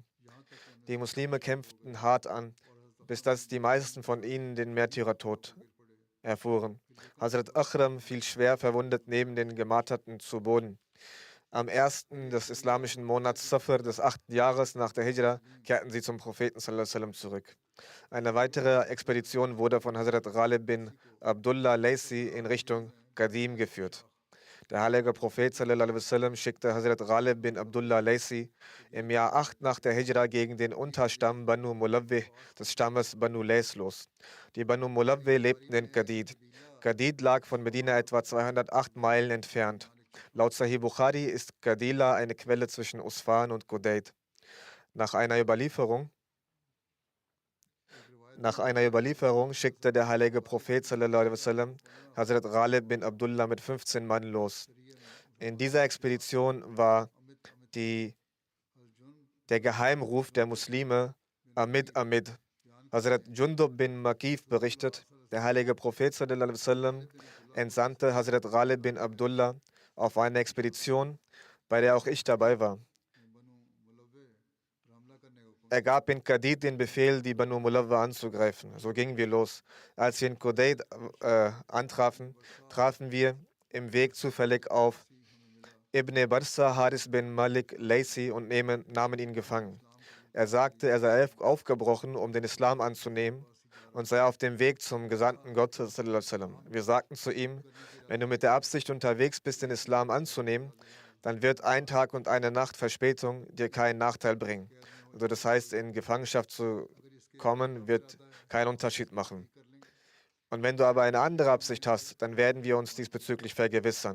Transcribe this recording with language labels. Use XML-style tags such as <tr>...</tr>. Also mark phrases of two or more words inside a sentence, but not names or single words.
<de>Die Muslime kämpften hart an, bis dass die meisten von ihnen den Märtyrertod erfuhren. Hazrat Akhram fiel schwer verwundet neben den Gemarterten zu Boden. Am 1. des islamischen Monats Safar des 8. Jahres nach der Hijra kehrten sie zum Propheten</de> <ar>صلى الله عليه وسلم</ar> <de>zurück. Eine weitere Expedition wurde von Hazrat Ghalib bin Abdullah Laysi in Richtung Qadim geführt. Der heilige Prophet</de> <ar>صلى الله عليه وسلم</ar> <de>schickte Hazrat Ghalib bin Abdullah Laysi im Jahr 8 nach der Hijra gegen den Unterstamm Banu Mulawwih des Stammes Banu Lays los. Die Banu Mulawwih lebten in Qadid. Qadid lag von Medina etwa 208 Meilen entfernt. Laut Sahih Bukhari ist Qadila eine Quelle zwischen Usfan und Qudayd. Nach einer Überlieferung schickte der heilige Prophet</de> <ar>صلى الله عليه وسلم</ar> <de>Hazrat Ghalib bin Abdullah mit 15 Mann los. In dieser Expedition war die, der Geheimruf der Muslime Amid Amid. Hazrat Jundub bin Makif berichtet, der heilige Prophet</de> <ar>صلى الله عليه وسلم</ar> <de>entsandte Hazrat Ghalib bin Abdullah auf eine Expedition, bei der auch ich dabei war. Er gab in Qadid den Befehl, die Banu Mulawwa anzugreifen. So gingen wir los. Als wir in Qudayd antrafen, trafen wir im Weg zufällig auf Ibn Barsa Haris bin Malik Laysi und nahmen ihn gefangen. Er sagte, er sei aufgebrochen, um den Islam anzunehmen und sei auf dem Weg zum Gesandten Gottes.</de> <ar>صلى الله عليه وسلم.</ar> <de>Wir sagten zu ihm, wenn du mit der Absicht unterwegs bist, den Islam anzunehmen, dann wird ein Tag und eine Nacht Verspätung dir keinen Nachteil bringen. Also das heißt, in Gefangenschaft zu kommen, wird keinen Unterschied machen. Und wenn du aber eine andere Absicht hast, dann werden wir uns diesbezüglich vergewissern.</de>